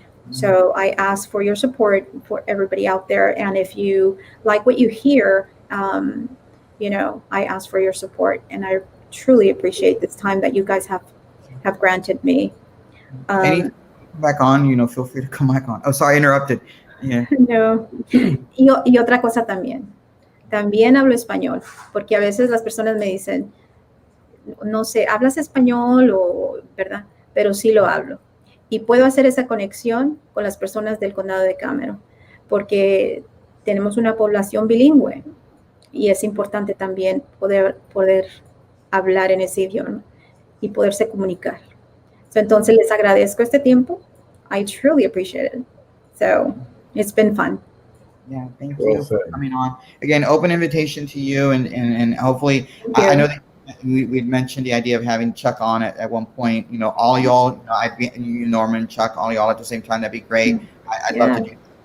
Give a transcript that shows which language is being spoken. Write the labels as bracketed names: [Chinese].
[English] So I ask for your support, for everybody out there. And if you like what you hear, I ask for your support. And I truly appreciate this time that you guys have granted me. Back on, feel free to come back on. Oh, sorry, I interrupted. Yeah. No. [Spanish] Y otra cosa también hablo español, porque a veces las personas me dicen, no sé, ¿hablas español o verdad? Pero sí lo hablo. Y puedo hacer esa conexión con las personas del condado de Cameron, porque tenemos una población bilingüe y es importante también poder hablar en ese idioma y poderse comunicar. So, entonces les agradezco este tiempo. [English] I truly appreciate it. So it's been fun. Yeah, thank you for coming on. Again, open invitation to you, and hopefully, I know that we'd mentioned the idea of having Chuck on at one point. All y'all, I'd be you, Norman, Chuck, all y'all at the same time. That'd be great. I'd love to do.